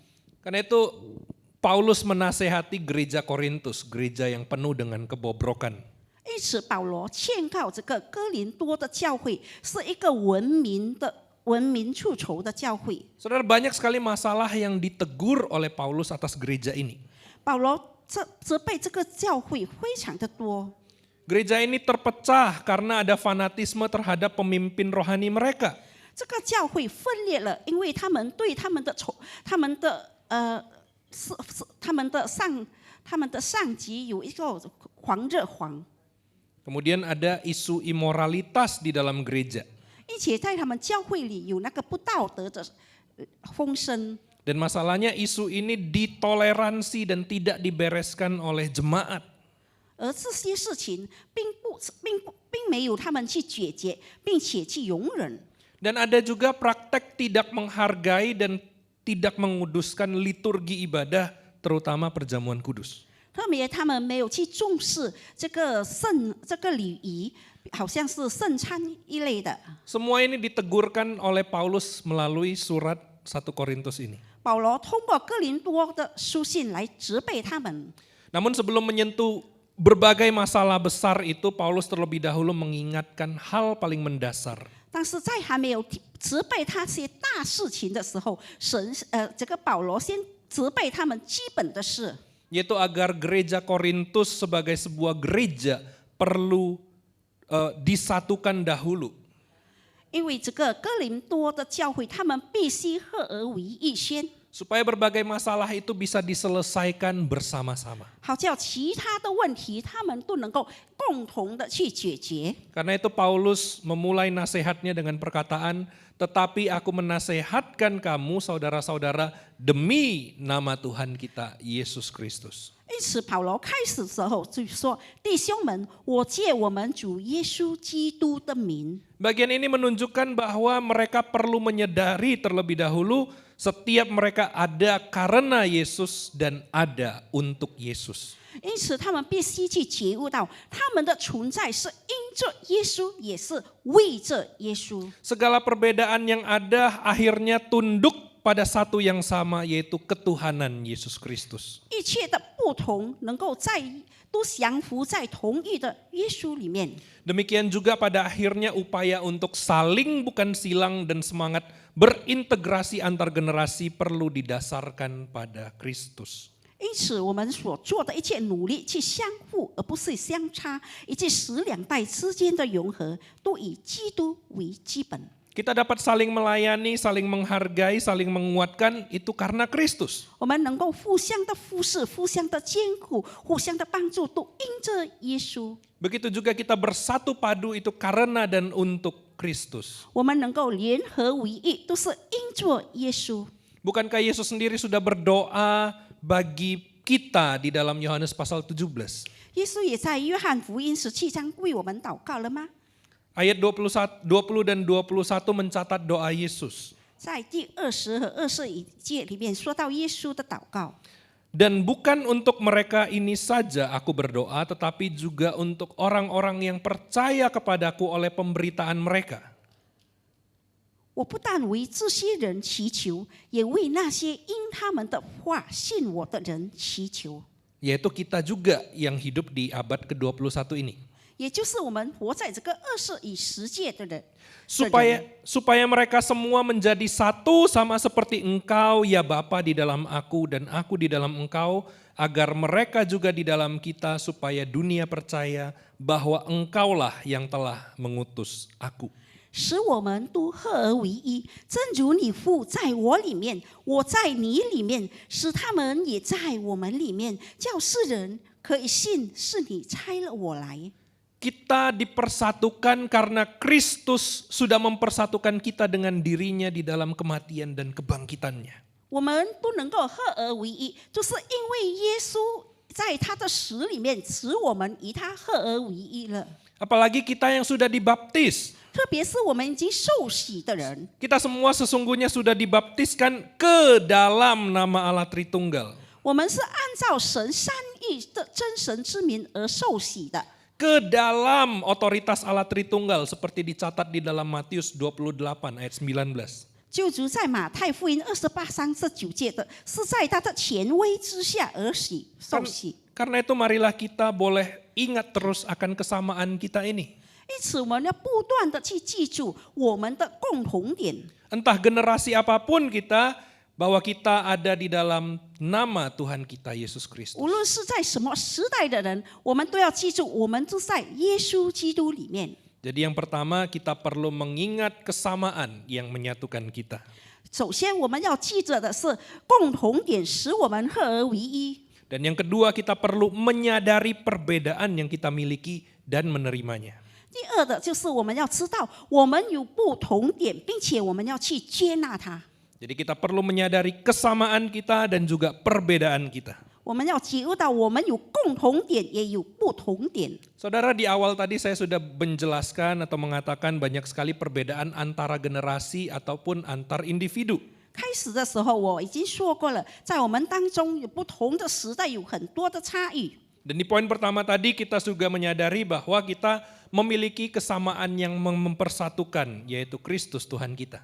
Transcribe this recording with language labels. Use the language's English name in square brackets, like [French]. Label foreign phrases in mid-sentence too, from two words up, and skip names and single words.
[Indonesian] Karena itu Paulus menasehati gereja Korintus, gereja yang penuh dengan kebobrokan. [Chinese] 因此，保罗劝告这个哥林多的教会是一个文明处仇的教会。 [Indonesian] Saudara, banyak sekali masalah yang ditegur oleh Paulus atas gereja ini. [Chinese] 保罗责备这个教会非常的多。 [Indonesian] Gereja ini terpecah karena ada fanatisme terhadap pemimpin rohani mereka. [Chinese] 这个教会分裂了，因为他们对他们的上级有一个狂热狂， [Indonesian] Kemudian ada isu imoralitas di dalam gereja. [Chinese] 并且在他们教会里有那个不道德的风声。 [Indonesian] Dan masalahnya isu ini ditoleransi dan tidak dibereskan oleh jemaat. [Chinese] 而这些事情并没有他们去解决，并且去容忍。 [Indonesian] Dan ada juga praktek tidak menghargai dan tidak menguduskan liturgi ibadah, terutama perjamuan kudus. [Chinese] 特别他们没有去重视这个礼仪，好像是圣餐一类的。 [Indonesian] Semua ini ditegurkan oleh Paulus melalui surat 1 Korintus ini. [Chinese] 保罗通过哥林多的书信来责备他们。 [Indonesian] Namun sebelum menyentuh berbagai masalah besar itu, Paulus terlebih dahulu mengingatkan hal paling mendasar. [Chinese] 但是在还没有责备他些大事情的时候，这个保罗先责备他们基本的事， [Indonesian] Yaitu agar gereja Korintus sebagai sebuah gereja perlu disatukan dahulu. [Chinese] 因为这个哥林多的教会，他们必须合而为一先， [Indonesian] Supaya berbagai masalah itu bisa diselesaikan bersama-sama. [Chinese] 好叫其他的问题他们都能够共同的去解决。 [Indonesian] Karena itu Paulus memulai nasihatnya dengan perkataan, tetapi aku menasehatkan kamu saudara-saudara demi nama Tuhan kita Yesus Kristus. [Chinese] 因此，保罗开始的时候就说：“弟兄们，我借我们主耶稣基督的名。” [Indonesian] Bagian ini menunjukkan bahwa mereka perlu menyadari terlebih dahulu setiap mereka ada karena Yesus dan ada untuk Yesus. [Chinese] 因此，他们必须去觉悟到，他们的存在是因着耶稣，也是为着耶稣。 [Indonesian] Segala perbedaan yang ada akhirnya tunduk pada satu yang sama, yaitu ketuhanan Yesus Kristus. [Chinese] 一切的不同能够都降服在同一的耶稣里面。 [Indonesian] Demikian juga pada akhirnya upaya untuk saling bukan silang dan semangat berintegrasi antar generasi perlu didasarkan pada Kristus. [Chinese] 因此，我们所做的一切努力去相互，而不是相差，以及使两代之间的融合，都以基督为基本。 [Indonesian] Kita dapat saling melayani, saling menghargai, saling menguatkan itu karena Kristus. [Chinese] 我们能够互相的服侍、互相的兼顾、互相的帮助，都因着耶稣。 [Indonesian] Begitu juga kita bersatu padu itu karena dan untuk Kristus. [Chinese] 我们能够联合为一，都是因着耶稣。 [Indonesian] Bukankah Yesus sendiri sudah berdoa bagi kita di dalam Yohanes pasal 17? [Chinese] 耶稣也在约翰福音17章为我们祷告了吗？ [Indonesian] Ayat 20 dan 21 mencatat doa Yesus. [Chinese] 在第20和21节里面说到耶稣的祷告。 [Indonesian] Dan bukan untuk mereka ini saja aku berdoa, tetapi juga untuk orang-orang yang percaya kepadaku oleh pemberitaan mereka. [Chinese] 我不但为这些人祈求，也为那些因他们的话信我的人祈求。 [Indonesian] Yaitu kita juga yang hidup di abad ke-21 ini. [Chinese] 也就是我们活在这个21世纪的人。 [Indonesian] Supaya mereka semua menjadi satu sama seperti engkau ya Bapa di dalam aku dan aku di dalam engkau, agar mereka juga di dalam kita supaya dunia percaya bahwa engkaulah yang telah mengutus aku. [Chinese] 使我们都合而为一，正如你父在我里面，我在你里面，使他们也在我们里面，叫世人可以信是你差了我来。 [Indonesian] Kita dipersatukan karena Kristus sudah mempersatukan kita dengan dirinya di dalam kematian dan kebangkitannya. [Chinese] 我们都能够合而为一，就是因为耶稣在他的死里面，使我们与他合而为一了。 [Indonesian] Apalagi kita yang sudah dibaptis. [Chinese] 特别是我们已经受洗的人， [Indonesian] Kita semua sesungguhnya sudah dibaptiskan ke dalam nama Allah Tritunggal. [Chinese] 我们是按照神三义的真神之名而受洗的。 [Indonesian] Ke dalam otoritas Allah Tritunggal seperti dicatat di dalam Matius 28 ayat 19. [Chinese] 救主在马太福音28章19节的，是在他的权威之下而受洗。 [Indonesian] Karena itu marilah kita boleh ingat terus akan kesamaan kita ini. [Chinese] 因此，我们要不断的去记住我们的共同点。 [Indonesian] Entah generasi apapun kita, bahwa kita ada di dalam nama Tuhan kita Yesus Kristus. [Chinese] 无论是在什么时代的人，我们都要记住，我们都在耶稣基督里面。 [Indonesian] Jadi yang pertama kita perlu mengingat kesamaan yang menyatukan kita. [Chinese] 首先，我们要记着的是共同点，使我们合而为一。 [Indonesian] Dan yang kedua kita perlu menyadari perbedaan yang kita miliki dan menerimanya. [Chinese] 第二的就是我们要知道我们有不同点，并且我们要去接纳它。 [Indonesian] Jadi kita perlu menyadari kesamaan kita dan juga perbedaan kita. [Chinese] 我们要体悟到我们有共同点，也有不同点。 [Indonesian] Saudara, di awal tadi saya sudah menjelaskan atau mengatakan banyak sekali perbedaan antara generasi ataupun antar individu. [Chinese] 开始的时候我已经说过了，在我们当中有不同的时代，有很多的差异。 [Indonesian] Dan di poin pertama tadi kita juga menyadari bahwa kita memiliki kesamaan yang mempersatukan, yaitu Kristus Tuhan kita.